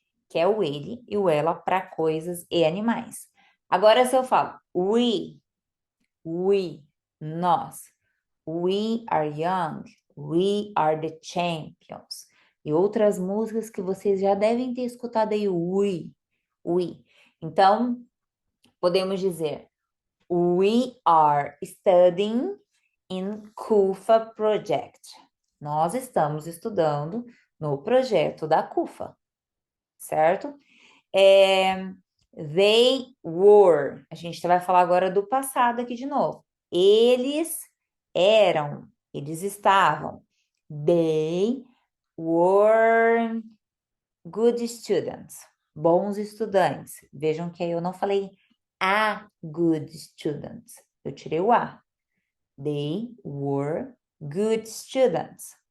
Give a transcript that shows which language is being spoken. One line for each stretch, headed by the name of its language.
Portuguese: Que é o ele e o ela para coisas e animais. Agora, se eu falo
English: we,
Portuguese: nós,
English: we are young, we are the champions.
Portuguese: E outras músicas que vocês já devem ter escutado aí, we. Então, podemos dizer,
English: we are studying in CUFA project.
Portuguese: Nós estamos estudando no projeto da CUFA, certo?
English: They were.
Portuguese: A gente vai falar agora do passado aqui de novo. Eles eram, eles estavam.
English: They were good students.
Portuguese: Bons estudantes. Vejam que aí eu não falei
English: a good students.
Portuguese: Eu tirei o a.
English: They were good students.